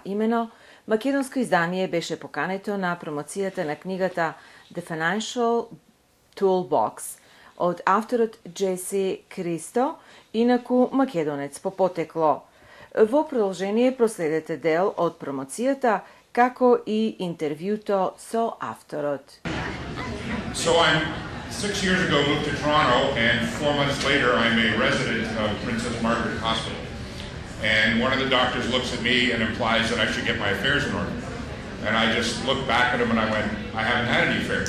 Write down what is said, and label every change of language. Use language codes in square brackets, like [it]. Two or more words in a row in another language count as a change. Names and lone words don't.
[mk] Имено, македонско издание беше покането на промоцијата на книгата The Financial Toolbox од авторот Джеси Кристо, инаку македонец по потекло. Во продолжение проследете дел од промоцијата, како и интервјуто со авторот. [en] So I'm 6 years ago moved to Toronto, and 4 months later I'm a resident of Princess Margaret Hospital. And one of the doctors looks at me and implies that I should get my affairs in order. And I just looked back at him and I went, I haven't had any affairs.